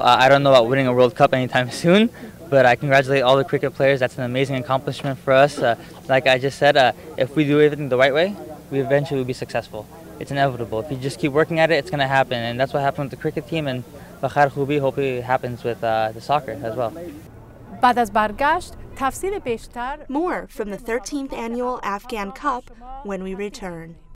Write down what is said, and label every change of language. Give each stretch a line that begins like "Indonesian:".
English: I don't know about winning a World Cup anytime soon, but I congratulate all the cricket players. That's an amazing accomplishment for us. Like I just said, if we do everything the right way, we eventually will be successful. It's inevitable. If you just keep working at it, it's going to happen. And that's what happened with the cricket team, and Bakhar Khubi, hopefully it happens with the soccer as well.
Persian: بعد از برگشت تفصیل بیشتر.
English: More from the 13th annual Afghan Cup when we return.